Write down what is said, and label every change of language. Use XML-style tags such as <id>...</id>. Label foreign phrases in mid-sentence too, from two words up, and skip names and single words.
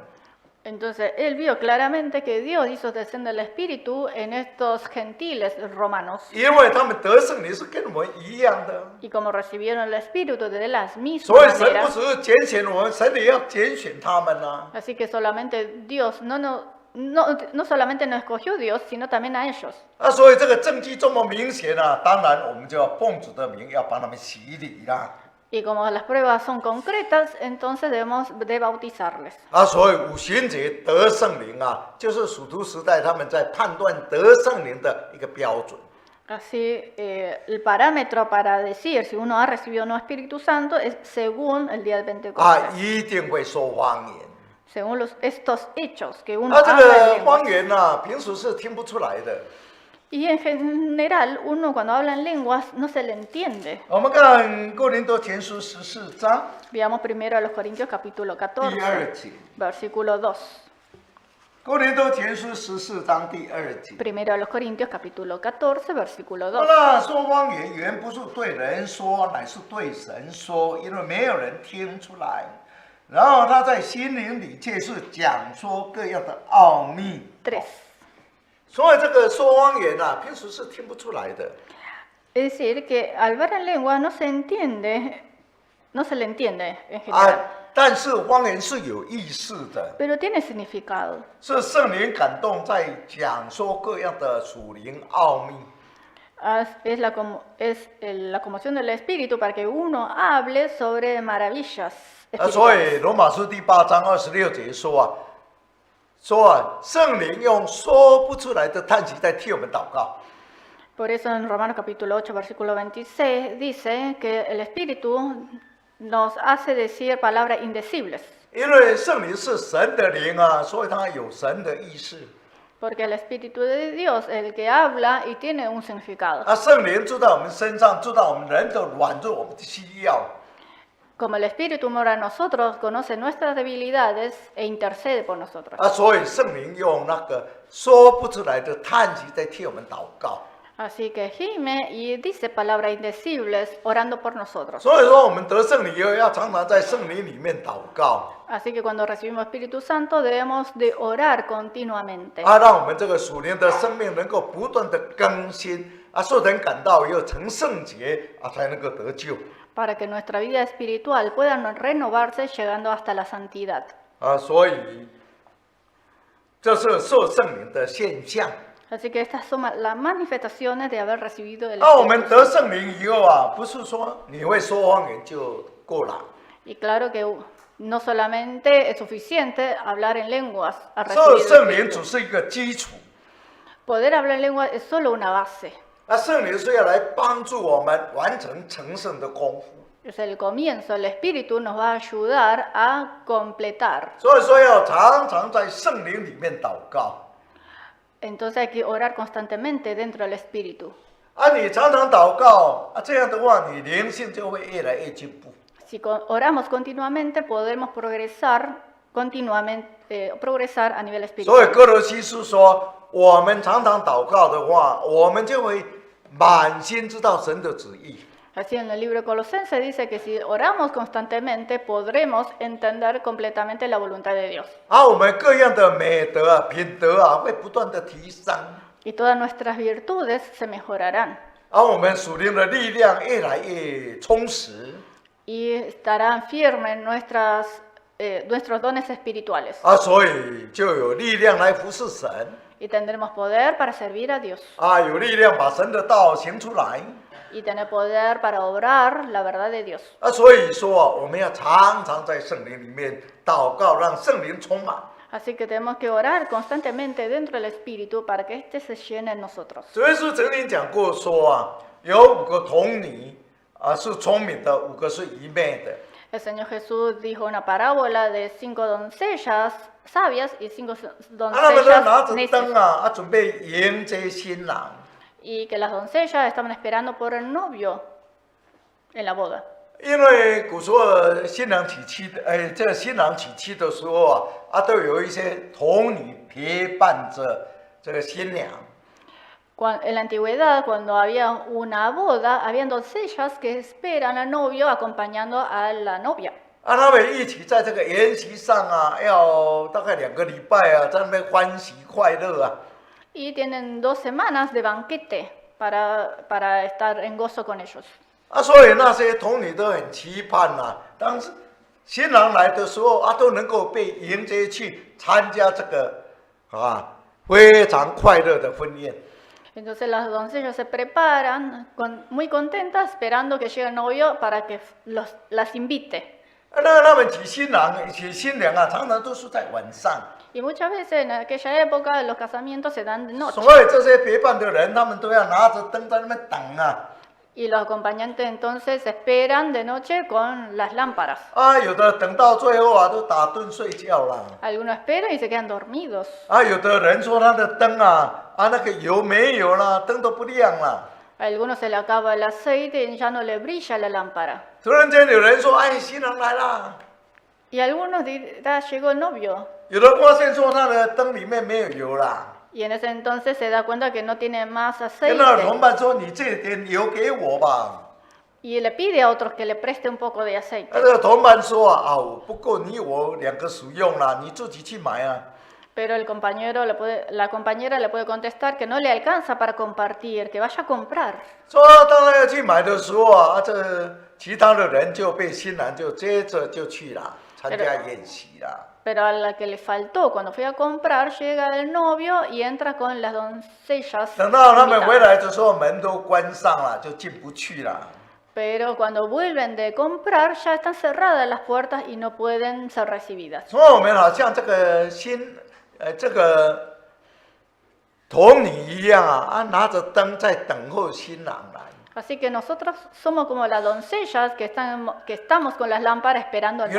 <es>Entonces él vio claramente que Dios hizo descender el Espíritu en estos gentiles romanos.</es> <zh>因为他们得圣灵是跟我们一样的，</zh> <es>Y como recibieron el Espíritu de las</es> <zh>所</zh> <es>mismas</es> <zh>以神不</zh> <es>maneras,</es> <zh>只是拣选我们，神也要拣选他们呐、</zh> <es>así que solamente Dios no solamente nos escogió Dios, sino también a ellos.</es> <zh>所以这个证据这么明显啊，当然我们就要奉主的名要帮他们洗礼啦。</zh> <es>Y como las pruebas son concretas, entonces debemos de bautizarles.</es> <zh>所以五旬节得圣灵啊，就是属徒时代他们在判断得圣灵的一个标准。</zh> <es>Así, el parámetro para decir si uno ha recibido o no Espíritu Santo es según el día de Pentecostés.</es> <zh>一定会说方言。</zh> <es>Según estos hechos que uno</es> <zh>这</zh> <es>habla en</es> <zh>个</zh> <es>lenguas.</es> <zh>方言呐、平时是听不出来的。</zh> <es>Y en general, uno cuando habla en lenguas no se le entiende.</es> <zh>我们看哥林多前书14章</zh> <es>Veamos primero a los Corintios capítulo</es> <zh>第</zh> <es>14,</es> <zh>2节。</zh> <es>versículo 2.</es> <zh>哥林多前书14章第2节。</zh> <es>Primero a los Corintios capítulo 14, versículo 2.</es> <zh>那说方言原不是对人说，乃是对神说，因为没有人听出来。然后他在心灵里却是讲说各样的奥秘。 3. 所以这个说方言啊，平时是听不出来的。</zh> <es>Es decir, que al ver en lengua no se le entiende en general,</es> <zh>但是方言是有意思的，</zh> <es>pero tiene significado.</es> <zh>是圣灵感动在讲说各样的属灵奥秘。</zh> <es>Es la conmoción del Espíritu para que uno hable sobre maravillas</es> <zh>所</zh> <es>espirituales.</es> <zh>以罗马书第8章26节说圣灵用说不出来的叹息在替我们祷告。</zh> <es>Por eso en Romanos capítulo 8, versículo 26 dice que el Espíritu nos hace decir palabras indecibles,</es> <zh>因为圣灵是神的灵啊，所以它有神的意思。</zh> <es>porque el Espíritu de Dios es el que habla y tiene un significado.</es> <zh>圣灵住在我们身上，知道我们人的软弱，我们的需要。</zh> <es>Como el Espíritu mora en nosotros, conoce nuestras debilidades e intercede por nosotros.</es> <zh>所以圣灵用那个说不出来的叹息在替我们祷告。</zh> <es>Así que gime y dice palabras indecibles orando por nosotros.</es> <zh>所以说，我们得圣灵以后，要常常在圣灵里面祷告，</zh> <es>Así que cuando recibimos Espíritu Santo debemos de orar continuamente.</es> <zh>让我们这个属灵的生命能够不断的更新，受人感到以后成圣洁，才能够得救。</zh> <es>Para que nuestra vida espiritual pueda renovarse llegando hasta la santidad.</es> <zh>所以这是受圣灵的现象。</zh> <es>Así que estas son las manifestaciones de haber recibido el</es> <zh>我们</zh> <es>Espíritu</es> <zh>得</zh> <es>Santo.</es> <zh>圣灵以后啊，不是说你会说方言就够了。</zh> <es>Y claro que no solamente es suficiente hablar en lenguas al</es> <zh>受</zh> <es>recibir el</es> <zh>圣灵</zh> <es>Espíritu.</es> <zh>只是一个基础，</zh> <es>Poder hablar en lenguas es solo una base.</es> <zh>圣灵是要来帮助我们完成成圣的功夫。</zh> <es>Es el comienzo, el Espíritu nos va a ayudar a completar.</es> <zh>所以说要常常在圣灵里面祷告。</zh> <es>Entonces hay que orar constantemente dentro del Espíritu.</es> <zh>你常常祷告这样的话，你灵性就会越来越进步。</zh> <es>Si oramos continuamente, podemos progresar a nivel</es> <zh>所以</zh> <es>espiritual.</es> <zh>哥罗西书说，我们常常祷告的话，我们就会满心知道神的旨意。</zh> <es>Así en el libro de Colosenses dice que si oramos constantemente, podremos entender completamente la voluntad de Dios.</es> <zh>我们各样的美德品德会不断的提升。</zh> <es>Y todas nuestras virtudes se mejorarán.</es> <zh>我们属灵的力量越来越充实。</zh> <es>Y estarán firmes nuestros dones espirituales.</es> <zh>所以就有力量来服侍神。</zh> <es>Y tendremos poder para servir a Dios.</es> <zh>有力量把神的道行出来。</zh> <es>Y tener poder para obrar la verdad de Dios.</es> <zh>所以说我们要常常在圣灵里面祷告，让圣灵充满。</zh> <es>Así que tenemos que orar constantemente dentro del Espíritu para que éste se llene en nosotros.</es> <zh>主耶稣曾经讲过说有5个童女是聪明的，5个是愚昧的。</zh> <es>El Señor Jesús dijo una parábola de 5 doncellas sabias y 5</es> <zh>他们都拿</zh> <es>doncellas</es> <zh>着</zh> <es>necias.</es> <zh>灯啊，准备迎接新郎。</zh> <es>Y que las doncellas estaban esperando por el novio en la boda.</es> <zh>因为古时候新郎娶妻的，这个新郎娶妻的时候都有一些童女陪伴着这个新娘。</zh> <es>En la antigüedad, cuando había una boda, habían doncellas que esperan al novio acompañando a la novia.</es> <zh>他们一起在这个筵席上啊，要大概2个礼拜啊，在那边欢喜快乐啊。</zh> <es>Y tienen 2 semanas de banquete para estar en gozo con ellos.</es> <zh>所以那些童女都很期盼呐、当时新郎来的时候都能够被迎接去参加这个非常快乐的婚宴。</zh> <es>Entonces las doncellas se preparan muy contentas esperando que llegue el novio para que las invite.</es> <zh>那他们娶新娘啊，常常都是在晚上。</zh> <es>Y muchas veces en aquella época los casamientos se dan de noche.</es> <zh>所以这些陪伴的人，他们都要拿着灯在那边等啊。</zh> <es>Y los acompañantes entonces esperan de noche con las lámparas.</es> <zh>有的等到最后都打盹睡觉了。</zh> <es>Algunos esperan y se quedan dormidos.</es> <zh>有的人说他的灯那个油没有了，灯都不亮了。</zh> <es>A algunos se le acaba el aceite y ya no le brilla la lámpara.</es> <zh>突然间有人说：“新郎来了。”</zh> <es>Y algunos dirán, llegó el novio.</es> <zh>有人发现说他的灯里面没有油了。</zh> <es>Y en ese entonces se da cuenta que no tiene más</es> <zh>跟</zh> <es>aceite.</es> <zh>那同伴说：“你这点油给我吧。”</zh> <es>Y le pide a otros que le preste un poco de aceite.</es> <zh>那个同伴说：“不够你我2个使用了，你自己去买啊。”</zh> <es>Pero la compañera le puede contestar que no le alcanza para compartir, que vaya a comprar.</es> <zh>说当他要去买的时候这其他的人就被新郎就接着就去了，参加宴席了。</zh> <es>Pero a la que le faltó, cuando fui a comprar, llega el novio y entra con las doncellas.</es> <zh>等到他们</zh> <es>invitadas.</es> <zh>回来的时候，门都关上了，就进不去了。</zh> <es>Pero cuando vuelven de comprar, ya están cerradas las puertas y no pueden ser recibidas.</es> <zh>所以我们好像这个这个童女一样拿着灯在等候新郎来。</zh> <es>Así que nosotros somos como las doncellas que estamos con las lámparas esperando al</es>